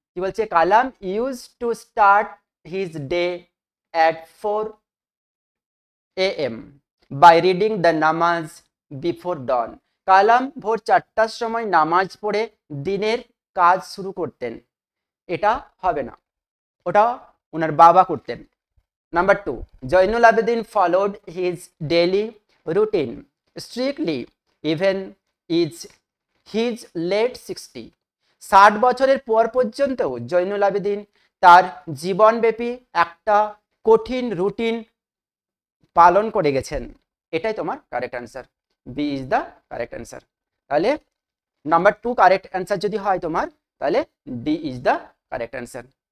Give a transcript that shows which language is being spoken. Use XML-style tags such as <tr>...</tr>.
<bn>কি বলছে,</bn> <en>Kalam use to start his day at 4 AM by reading the namaz before dawn.</en> <bn>কালাম ভোর 4টার সময় নামাজ পড়ে দিনের কাজ শুরু করতেন। এটা হবে না, ওটা ওনার বাবা করতেন।</bn> <en>Number 2, Zainul Abedin followed his daily routine strictly even is his late 60.</en> <bn>60 বছরের পর পর্যন্ত জয়নুল আবেদিন তার জীবনব্যাপী একটা কঠিন রুটিন পালন করে গেছেন। এটাই তোমার correct answer,</bn> <en>B is the correct answer.</en> <bn>তাহলে নাম্বার 2 কারেক্ট অ্যান্সার যদি হয় তোমার, তাহলে</bn> <en>D is the correct answer.</en>